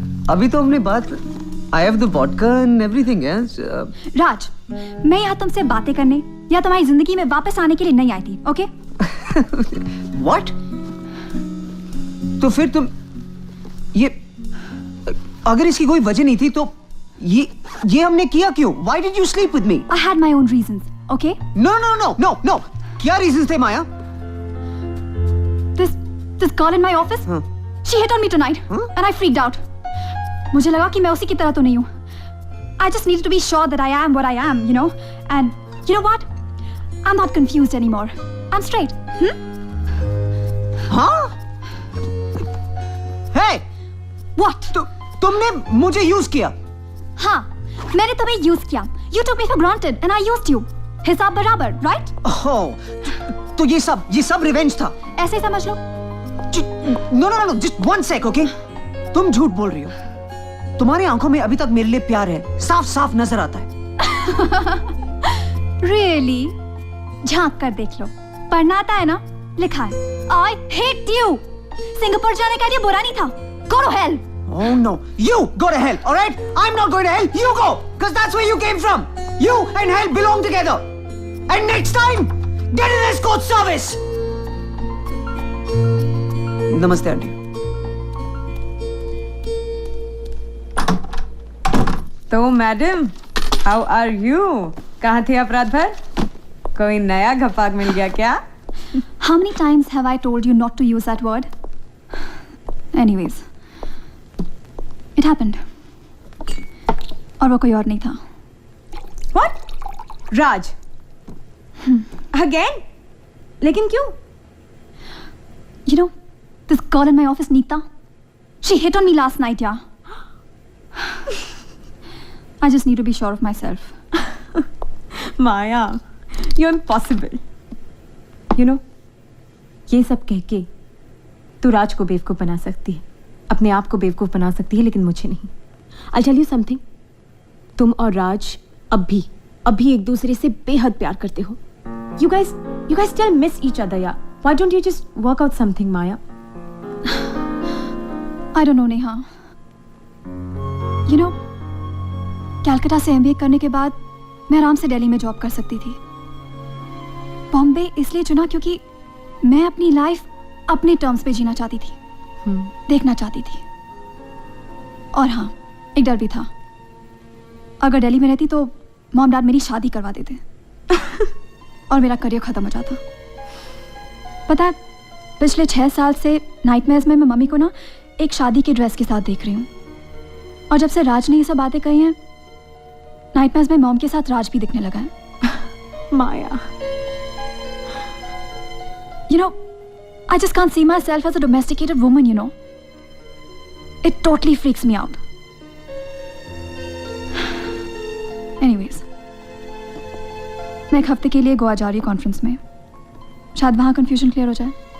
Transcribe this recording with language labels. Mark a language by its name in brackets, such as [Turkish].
[Hindi] अभी तो हमने बात [English] I have the vodka and everything else. [Hindi] राज, मैं यहाँ तुमसे बातें करने या तुम्हारी जिंदगी में वापस आने के लिए नहीं आई थी, ओके? [English] What? [Hindi] तो फिर तुम ये अगर इसकी कोई वजह नहीं थी तो ये हमने किया क्यों? [English] Why did you sleep with me? I had my own reasons, okay? No. [Hindi] क्या reasons थे माया? [English] This girl in my office, she hit on me tonight, and I freaked out. [Hindi] मुझे लगा कि मैं उसी की तरह तो नहीं हूँ. [English] I just needed to be sure that I am what I am, you know. And you know what? I'm not confused anymore. I'm straight. [Hindi] हाँ? [English] Hey! What? [Hindi] तुमने मुझे यूज किया. हाँ, मैंने तुम्हें यूज किया. [English] You took me for granted, and I used you. [Hindi] हिसाब बराबर, [English] right? [Hindi] Oh, तो ये सब रिवेंज था. ऐसे ही समझ लो. [English] No, just 1 sec, okay? [Hindi] तुम झूठ बोल रही हो. तुम्हारी आंखों में अभी तक मेरे लिए प्यार है. साफ नजर आता है. [English] Really? [Hindi] झांक कर देख लो. पढ़ना आता है ना? लिखा है. [English] I hate you. [Hindi] सिंगापुर जाने का ये बुरा नहीं था. [English] Go to hell. Oh no, you go to hell, all right? I'm not going to hell. You go, because that's where you came from. You and hell belong together. And next time, get an escort service. [Hindi] नमस्ते aunty. तो madam, [English] How are you? [Hindi] कहाँ थे आप रात भर? कोई नया घपाक मिल गया क्या? [English] How many times have I told you not to use that word? Anyways, it happened. [Hindi] और वो कोई और नहीं था. [English] What? [Hindi] राज? [English] Again? [Hindi] लेकिन क्यों? [English] You know, this girl in my office, Neeta, she hit on me last night, yeah. I just need to be sure of myself. Maya, you're impossible. You know, [Hindi] ये सब कह के तू राज को बेवकूफ बना सकती है, अपने आप को बेवकूफ बना सकती है, लेकिन मुझे नहीं. [English] I'll tell you something. [Hindi] तुम और राज अभी एक दूसरे से बेहद प्यार करते हो. [English] You guys still miss each other, yeah. Why don't you just work out something, Maya? I don't know, Neha. You know, [Hindi] Calcutta से MBA करने के बाद मैं आराम से दिल्ली में जॉब कर सकती थी. बॉम्बे इसलिए चुना क्योंकि मैं अपनी लाइफ अपने टर्म्स पे जीना चाहती थी, देखना चाहती थी. और हाँ, एक डर भी था. अगर दिल्ली में रहती तो मॉम डैड मेरी शादी करवा देते और मेरा करियर खत्म हो जाता. पता है, पिछले 6 साल से नाइटमेयर्स में मैं मम्मी को ना एक शादी की ड्रेस के साथ देख रही हूँ. और जब से राज ने ये सब बातें कही हैं, नाइटमेयर्स में मॉम के साथ राज भी दिखने लगा है. माया, [English] you know, I just can't see myself as a domesticated woman, you know. It totally freaks me out. [Hindi] Anyways, मैं एक हफ्ते के लिए गोवा जा रही हूँ कॉन्फ्रेंस में. शायद वहाँ कंफ्यूजन क्लियर हो जाए.